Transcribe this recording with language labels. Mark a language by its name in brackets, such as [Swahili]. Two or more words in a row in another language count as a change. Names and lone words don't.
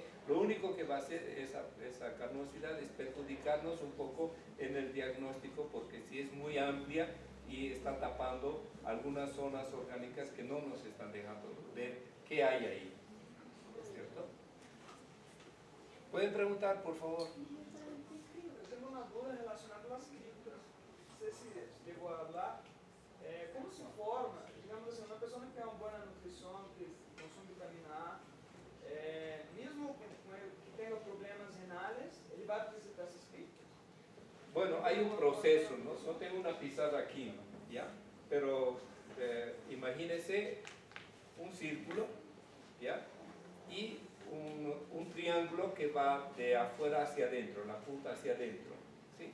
[Spanish] Lo único que va a hacer esa carnosidad es perjudicarnos un poco en el diagnóstico, porque si es muy amplia y está tapando algunas zonas orgánicas que no nos están dejando ver qué hay ahí. ¿Cierto? ¿Pueden preguntar, por favor? [Portuguese] Eu tenho uma dúvida relacionada às criptas. Não sei se chegou a hablar. Como se forma, digamos assim, uma pessoa que tem uma boa nutrição, que consome vitamina A, mesmo que [Spanish] tenga problemas renales, [Portuguese] ele vai apresentar essas criptas? [Spanish] Bueno, hay un proceso, ¿no? No tengo una pisada aquí, ¿ya? Pero imagínese un círculo, ¿ya? Y un triángulo que va de afuera hacia adentro, la punta hacia adentro, ¿sí?